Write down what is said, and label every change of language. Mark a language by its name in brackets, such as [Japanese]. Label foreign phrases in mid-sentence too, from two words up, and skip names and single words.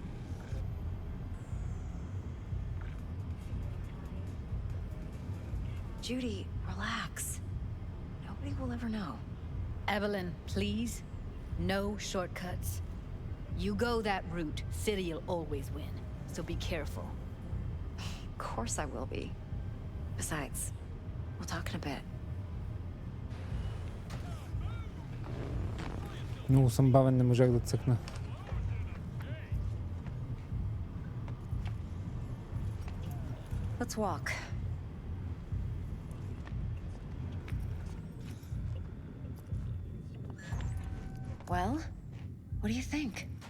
[English] Judy, relax. Nobody will ever know. Evelyn, please. No shortcuts. You go that route, City'll always win. So be careful. Of course I will be. Besides, we'll talk in a bit. [Bulgarian] Много съм бавен, не можах да цъкна. [English] Let's walk. Well, what do you think?